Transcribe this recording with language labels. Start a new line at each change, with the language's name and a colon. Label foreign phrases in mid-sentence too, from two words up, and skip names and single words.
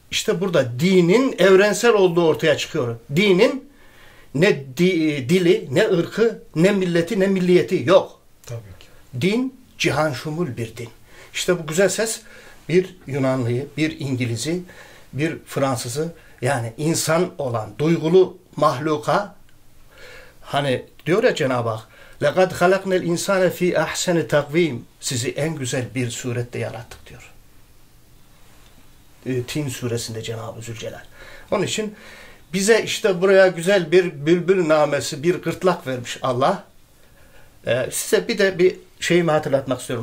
Turkish: İşte burada dinin evrensel olduğu ortaya çıkıyor. Dinin ne dili, ne ırkı, ne milleti, ne milliyeti yok. Tabii ki. Din cihan şumul bir din. İşte bu güzel ses bir Yunanlıyı, bir İngiliz'i, bir Fransız'ı yani insan olan duygulu mahluka hani diyor ya Cenab-ı Hak
Arabic: لَقَدْ خَلَقْنَا الْاِنْسَانَ ف۪ي اَحْسَنِ تَقْو۪يمٍ
Turkish: sizi en güzel bir surette yarattık diyor. Tin suresinde Cenab-ı Zülcelal. Onun için bize işte buraya güzel bir bülbül namesi, bir gırtlak vermiş Allah. Size bir de bir şeyimi hatırlatmak istiyorum.